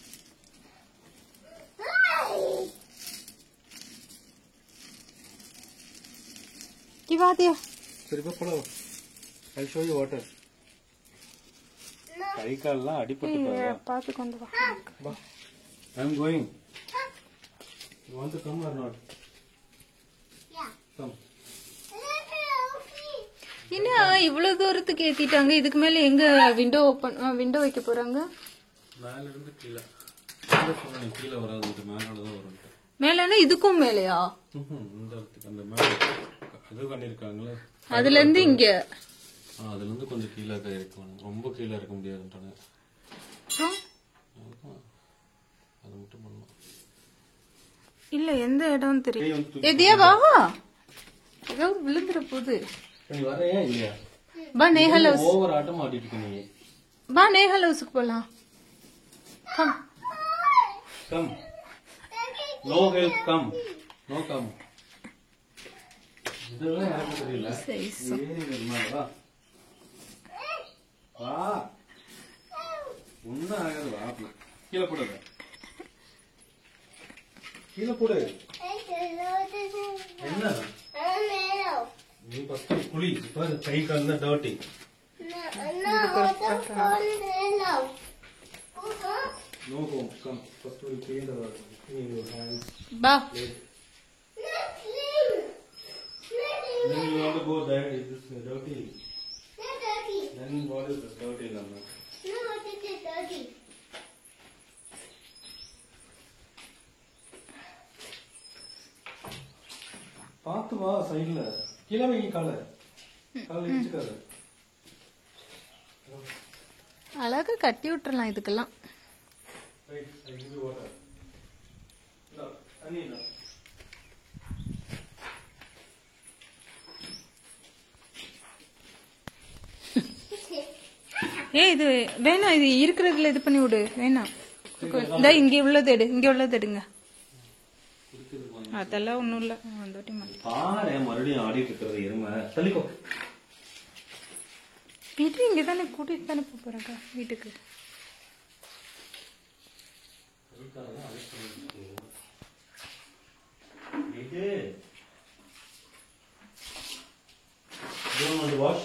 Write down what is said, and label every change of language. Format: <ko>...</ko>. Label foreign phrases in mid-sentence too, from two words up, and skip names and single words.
<ta>சரி பா போலாம்.</ta> <en>I show you water.</en> <ta>கை கால்லாம் அடிபட்டு பார்த்து கொண்டு வா.</ta> <en>I am going. You want to come or not? கம்.</en> <ta>என்ன இவ்வளவு தூரத்துக்கு ஏத்திட்டாங்க? இதுக்கு மேல எங்க விண்டோ வைக்க போறாங்க? மேல இருந்து கீழே கீழே வராது, மேலதான் வரும். மேலன்னா இதுக்கும் மேலையா? இந்த அந்த மேல இது பண்ணிருக்காங்களே, அதுல இருந்து இங்க, அதுல இருந்து கொஞ்சம் கீழே இருக்கும். ரொம்ப கீழே இருக்க முடியாதுன்றாங்க. அது மட்டும் பண்ணலாம். இல்ல எந்த இடம் தெரியும். எதியா வாவா ஏதோ விழுந்துற போது. நீ வரையா இல்லையா? பா நேஹல் ஹவுஸ். ஓவர் ஆட்டம் ஆடிட்டு இருக்க நீ. பா நேஹல் ஹவுஸ்க்கு போலாம்.</ta> <en>கம் Come. No help. Come. No come.</en> <ta>இதெல்லாம் எனக்கு தெரியல. வா வா. ஒன்னும் ஆகாது. வா கீழே போடுங்க. கீழே போடு. என்ன நீ ஃபர்ஸ்ட் குளி. பாரு கை கால் தான் டர்ட்டி.</ta> <en>No home. Come. First we'll clean your hands. Ba. Then you want to go there. Is this dirty? Dirty. Then what is this dirty, Lama? No, what is it dirty?</en> <ta>பார்த்து வா சைடுல. கீழே வைங்க காலை. காலை இடிச்சுக்காத. அழகா கட்டி விட்டுறலாம் இதுக்கெல்லாம்.</ta> <en>Wait, I give you water. No, honey, no.</en> <ta>ஏய் இது வேணாம், இது இருக்கிறதுல இது பண்ணி விடு. வேணாம், இங்க உள்ளது எடு, இங்க உள்ளது எடுங்க. அதெல்லாம் ஒண்ணும் இல்ல. பாரு மறுபடியும் ஆடிட்டு இருக்கிறது எருமை. தள்ளிக்கோ. வீட்டு இங்க தானே கூட்டிட்டு தானே போறேன்க்கா வீட்டுக்கு.</ta> <en>Do you want to wash?</en>